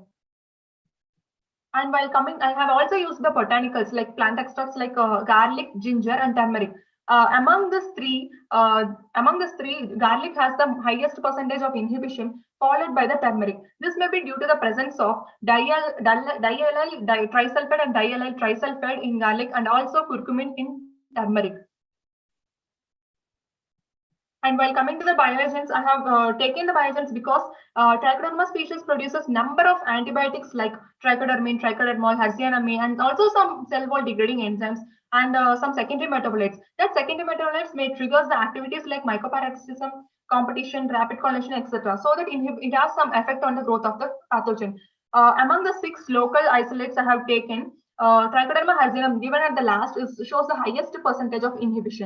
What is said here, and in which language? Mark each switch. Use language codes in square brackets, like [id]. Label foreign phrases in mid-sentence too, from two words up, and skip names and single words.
[en] And while coming, I have also used the botanicals like plant extracts like garlic, ginger, and turmeric. Among these three, garlic has the highest percentage of inhibition, followed by the turmeric. This may be due to the presence of diallyl trisulfide and diallyl trisulfide in garlic, and also curcumin in turmeric. And while coming to the bioagents, I have taken the bioagents because Trichoderma species produces number of antibiotics like trichodermine, trichodermol, hersianamine, and also some cell wall degrading enzymes and some secondary metabolites. That secondary metabolites may trigger the activities like mycoparasitism, competition, rapid coagulation, etc. So that it has some effect on the growth of the pathogen. Among the 6 local isolates I have taken, Trichoderma hersianum given at the last shows the highest percentage of inhibition.